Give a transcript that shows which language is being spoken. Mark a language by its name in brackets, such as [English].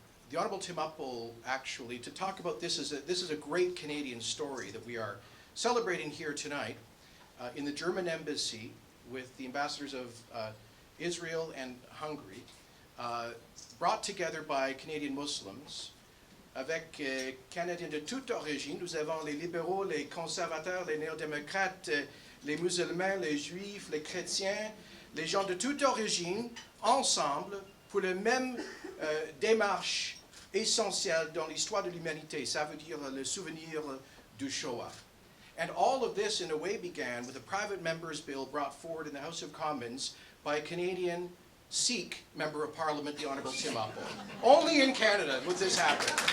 [English] The Honorable Tim Uppal, actually, to talk about this is a great Canadian story that we are celebrating here tonight in the German embassy with the ambassadors of Israel and Hungary, brought together by Canadian Muslims. [French] Avec Canadiens de toute origine, nous avons les libéraux, les conservateurs, les néo-démocrates, les musulmans, les juifs, les chrétiens, les gens de toute origine, ensemble pour la même démarche essentielle dans l'histoire de l'humanité. Ça veut dire le souvenir du Shoah. [English] And all of this, in a way, began with a private member's bill brought forward in the House of Commons by a Canadian Sikh Member of Parliament, the Honourable Tim Uppal. Only in Canada would this happen.